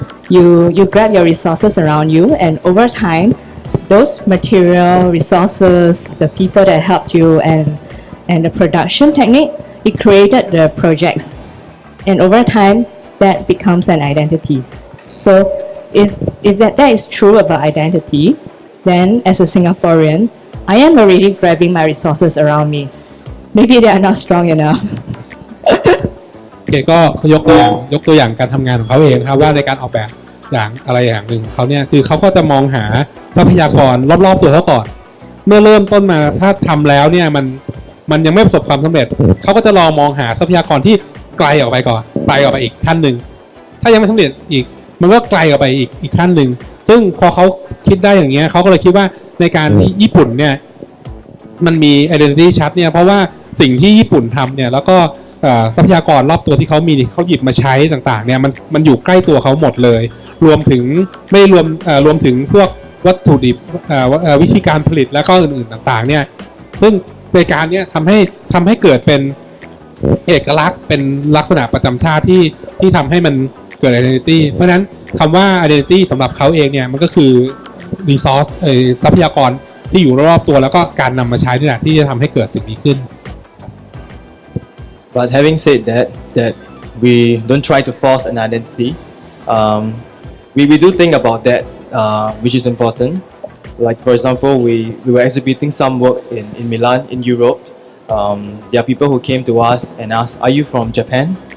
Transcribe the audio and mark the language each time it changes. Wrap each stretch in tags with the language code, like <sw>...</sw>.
<en>You grab your resources around you, and over time, those material resources, the people that helped you, and the production technique, it created the projects. And over time, that becomes an identity. So if that is true about identity, then as a Singaporean, I am already grabbing my resources around me. Maybe they are not strong enough.</en> <th>โอเคก็ยกตัวอย่างการทำงานของเขาเองครับว่าในการออกแบบอย่างอะไรอย่างหนึ่งเขาเนี่ยคือเขาก็จะมองหาทรัพยากรรอบๆตัวเขาก่อนเมื่อเริ่มต้นมาถ้าทำแล้วเนี่ยมันยังไม่ประสบความสำเร็จเขาก็จะลองมองหาทรัพยากรที่ไกลออกไปก่อนไกลออกไปอีกขั้นหนึ่งถ้ายังไม่สำเร็จอีกมันก็ไกลออกไปอีกขั้นหนึ่งซึ่งพอเขาคิดได้อย่างเงี้ยเขาก็เลยคิดว่าในการที่ญี่ปุ่นเนี่ย มันมี identity ชัดเนี่ยเพราะว่าสิ่งที่ญี่ปุ่นทำเนี่ยแล้วก็ทรัพยากรรอบตัวที่เขามีเขาหยิบมาใช้ต่างๆเนี่ยมันอยู่ใกล้ตัวเขาหมดเลยรวมถึงไม่รวมถึงพวกวัตถุดิบวิธีการผลิตและก็อื่นๆต่างๆเนี่ยซึ่งในการเนี้ยทำให้เกิดเป็น เอกลักษณ์เป็นลักษณะประจำชาติที่ทำให้มันเกิด identity เพราะฉะนั้นคำว่า identity สำหรับเขาเองเนี่ยมันก็คือ resource ทรัพยากรที่อยู่รอบๆตัวแล้วก็การนำมาใช้นี่แหละที่จะทำให้เกิดสิ่งนี้ขึ้น</th> <en>But having said that we don't try to force an identity. We do think about that, which is important. Like for example, we were exhibiting some works in Milan, in Europe. There are people who came to us and asked, "Are you from Japan?</en>